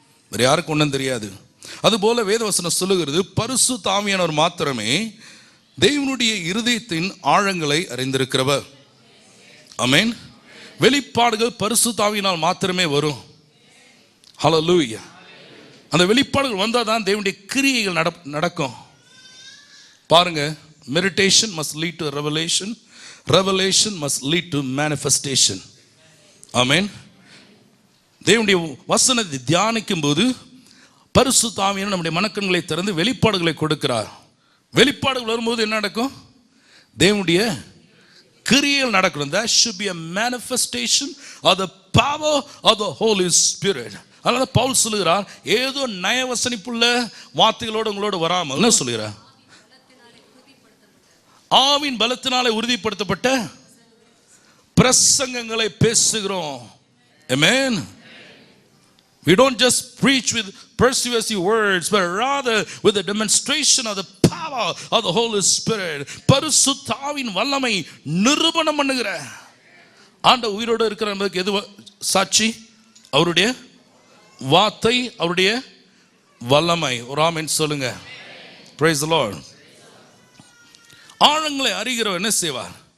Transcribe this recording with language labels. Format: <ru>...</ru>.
<ta>வேற யாருக்கும் ஒன்றும் தெரியாது. அதுபோல வேதவசனம் சொல்லுகிறது, பரிசுத்த ஆவியானவர் மாத்திரமே தேவனுடைய இருதயத்தின் ஆழங்களை அறிந்திருக்கிறவர். ஆமென். வெளிப்பாடுகள் பரிசுத்த ஆவியினால் மாத்திரமே வரும். ஹல்லேலூயா. அந்த வெளிப்பாடுகள் வந்தால் தான் தேவனுடைய கிரியைகள் நடக்கும்.</ta> <en>பாருங்க, meditation must lead to revelation, revelation must lead to manifestation. ஆமென்.</en> <ta>தேவனுடைய வசனத்தை தியானிக்கும் போது பரிசுத்த ஆவியானவர் நம்முடைய மனக்கண்களை திறந்து வெளிப்பாடுகளை கொடுக்கிறார். வெளிப்பாடுகள் வரும்போது என்ன நடக்கும்? தேவனுடைய கிரியைகள் நடக்கணும்.</ta> <en>There should be a manifestation of the power of the Holy Spirit.</en> <ta>அதனால பவுல் சொல்லுகிறார், ஏதோ நயவசனிப்புள்ள வார்த்தைகளோடு உங்களோடு வராமல் என்ன சொல்லுகிறார்? ஆவின் பலத்தினாலே உறுதிப்படுத்தப்பட்ட பிரசங்கங்களை பேசுகிறோம். Amen.</ta> <en>We don't just preach with persuasive words, but rather with the demonstration of the power of the Holy Spirit.</en> <ta>பரிசுத்த ஆவியின் வல்லமை நிரூபணம் பண்ணுகிற ஆண்டவர் உயிரோடு இருக்கிற என்பதற்கு எது சாட்சி? அவருடைய வார்த்தை, அவருடைய வல்லமை. ஒரு ஆமென் சொல்லுங்க.</ta> <en>Praise the Lord.</en> <ta>ஆழங்களை அறிகிறவர் என்ன செய்வார்?</ta>